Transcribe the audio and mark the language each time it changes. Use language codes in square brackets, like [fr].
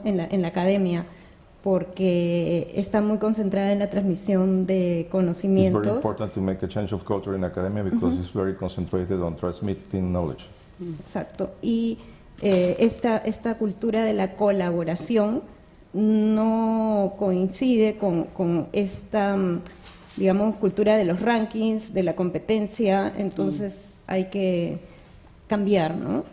[es] en la academia, porque está muy concentrada en la transmisión de conocimientos. [en] It's very important to make a change of culture in academia because it's very concentrated on transmitting knowledge. [es] Exacto. Y esta cultura de la colaboración no coincide con esta, digamos, cultura de los rankings, de la competencia, entonces hay que cambiar, ¿no?